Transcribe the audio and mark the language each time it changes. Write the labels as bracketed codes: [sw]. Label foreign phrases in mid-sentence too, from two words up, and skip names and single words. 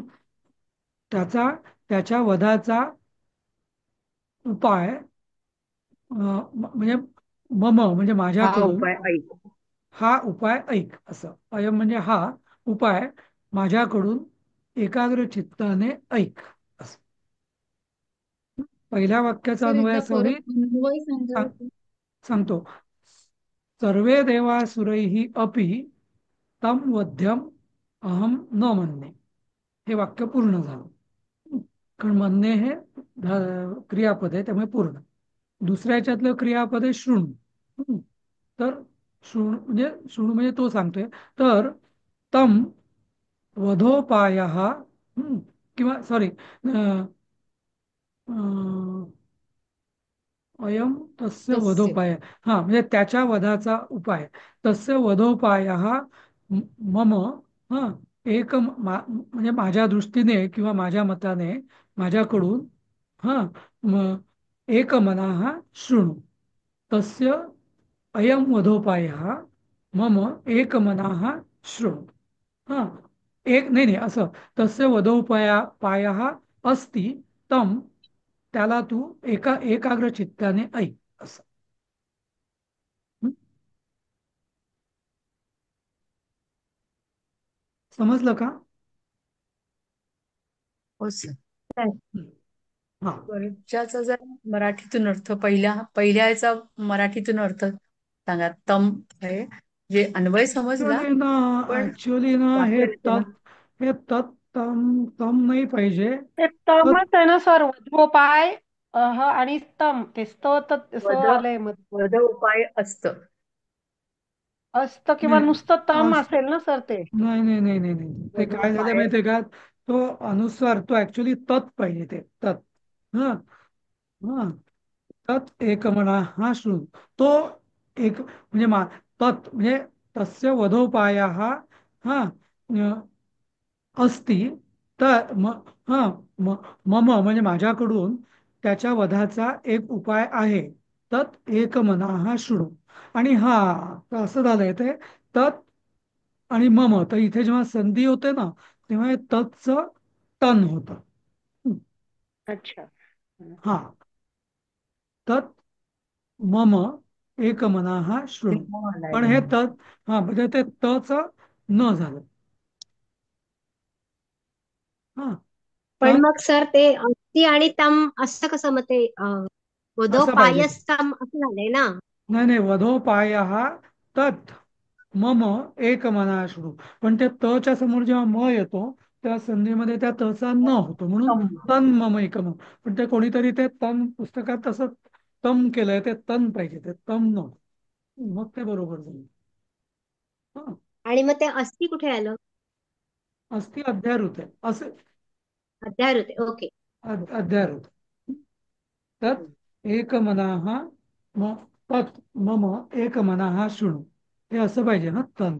[mr] त्याच्या वधाचा उपाय म्हणजे मम म्हणजे हा माझ्याकडून उपाय ऐक. हा उपाय ऐक असं. अयम म्हणजे हा उपाय माझ्याकडून एकाग्र चित्ताने ऐक असं. पहिल्या वाक्याचा सर अन्वय एकदा असा परत होईल. अन्वय सांगाल सांग- का? सांगतो. [sa] सर्वे देवासुरैः अपि तम वध्यम अहम न म्हणणे. [mr] हे वाक्य पूर्ण झालं. कारण म्हणणे हे क्रियापद आहे त्यामुळे पूर्ण. दुसऱ्या ह्याच्यातलं क्रियापद आहे शृणु. तर शृणु म्हणजे तो सांगतोय. तर तम वधोपाय किंवा सॉरी [sa] अयम तस्य [mr] तस्य वधोपाय, हा म्हणजे त्याच्या वधाचा उपाय. [sa] तस्य वधोपाय मम [mr] हा म्हणजे माझ्या दृष्टीने किंवा माझ्या मताने माझ्याकडून हा [sa] एक मनाः शृणु. तस्य अयम वधोपाय मम एक मनाः शृणु. [mr] हा एक नाही नाही असं. [sa] तस्य वधोपाय अस्ति तम, [mr] त्याला तू एकाग्र चित्ताने ऐक असं. हं? समजलं का? हो सर. हं. हा वरच्याचा जर मराठीतून अर्थ पहिल्या याचा मराठीतून अर्थ सांगा. तम आहे जे अन्वय समजला, पण ऍक्च्युली ना वाक्य रचना. हे तत् तम तम नाही पाहिजे. ते तत् तमच आहे ना सर, वधोपाय आणि स्तम, ते स वध आलंय मग. वध उपाय असत. असतं किंवा नाही नुसतं तम अस- असेल ना सर ते. नाही नाही नाही नाही नाही, ते काय झालं वधोपाय माहितीये का? तो अनुस्वार तो ऍक्च्युली तत् पाहिजे. ते तत् हा हा तत् एक म्हणा हा शृणु. तो एक म्हणजे तत् म्हणजे [sa] तस्य वधोपाय [mr] हा अस्ति तर मम म्हणजे माझ्याकडून त्याच्या वधाचा एक उपाय आहे. [sa] तत् एक मनाः शृणु. [mr] आणि हा तर असं झालंय ते तत् आणि मम, तर इथे जेव्हा संधी होते ना तेव्हा हे तत्चं तन होतं. अच्छा. [sa] हा तत् मम एक मनाः शृणु. [mr] आलाय पण हे बरोबर. तत् हा म्हणजे ते तच न झालं. हा पण तत् मग सर ते अस्ति आणि तम असं कसं मग ते असं पाहिजे. वधोपायस्तम असं झालंय ना. नाही नाही, [sa] वधोपाय तत् मम एक मना शृणु. [mr] पण त्या तच्या समोर जेव्हा म येतो त्या संधीमध्ये त्या तचा न होतो म्हणून तम. [sa] तन मम एकम. [mr] पण ते कोणीतरी ते तन पुस्तकात तसं तम केलंय, ते तन पाहिजे, ते तम न. मग ते बरोबर झालं. हा आणि मग ते अस्ति कुठे आलं? अस्ति अध्याहृते असं अध्याहृते ओके. [sa] अध्याहृते. तत् एकमनाः तत् मम एकमनाः शृणु, [mr] हे असं पाहिजे ना.